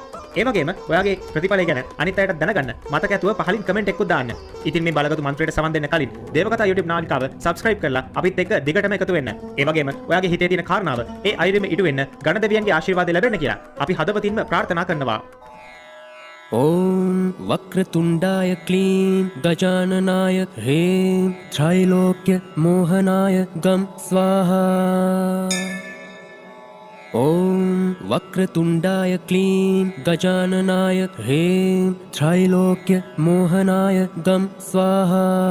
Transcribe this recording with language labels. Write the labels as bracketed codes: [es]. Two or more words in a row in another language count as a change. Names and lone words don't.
[si] ඒ වගේම ඔයාගේ ප්‍රතිඵලය ගැන අනිත් අයට දැනගන්න මතක ඇතුව පහලින් කමෙන්ට් එකක් දාන්න. ඉතින් මේ බලගතු මන්ත්‍රයට සමන් දෙන්න කලින් දේවකතා YouTube නාලිකාව subscribe කරලා අපිත් එක්ක දිගටම එකතු වෙන්න. ඒ වගේම ඔයාගේ හිතේ තියෙන කාරණාව ඒ අයුරින්ම ඉටු වෙන්න ගණ දෙවියන්ගේ ආශිර්වාදය ලැබෙන්න කියලා අපි හදවතින්ම ප්‍රාර්ථනා කරනවා. [sa] ॐ वक्रतुण्डाय क्लीं गजाननाय ह्रीं त्रैलोक्य मोहनाय गं स्वाहा। ॐ वक्रतुण्डाय क्लीं गजाननाय ह्रीं त्रैलोक्य मोहनाय गं स्वाहा।